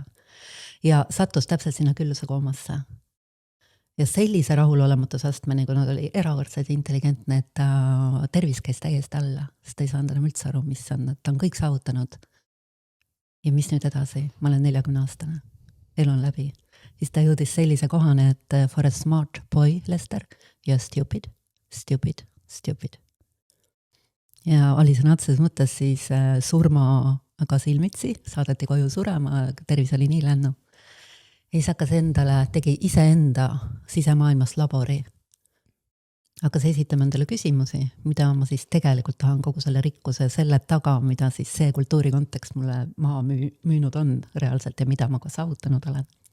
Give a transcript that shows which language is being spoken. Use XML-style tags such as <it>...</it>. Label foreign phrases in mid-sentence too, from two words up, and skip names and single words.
<et>Ja sattus täpselt sinna külluse koomasse. Ja sellise rahulolematuse-astmeni, kui nad oli erakordselt intelligentne, et ta tervis käis täiesti alla, sest ta ei saanud enam üldse aru, mis on, et ta on kõik saavutanud. Ja mis nüüd edasi? Ma olen 40-aastane. Elu on läbi. Siis ta jõudis sellise kohane, et</et> <en>for a smart boy, Lester, you're stupid. Stupid.</en> <et>Ja oli sõna otseses mõttes siis surmaga silmitsi, saadeti koju surema, tervis oli nii lännu. Ja siis hakkas tegi iseenda sisemaailmas labori. Hakkas esitama endale küsimusi, mida ma siis tegelikult tahan kogu selle rikkuse selle taga, mida siis see kultuuri kontekst mulle maha müünud on reaalselt ja mida ma ka saavutanud olen.</et>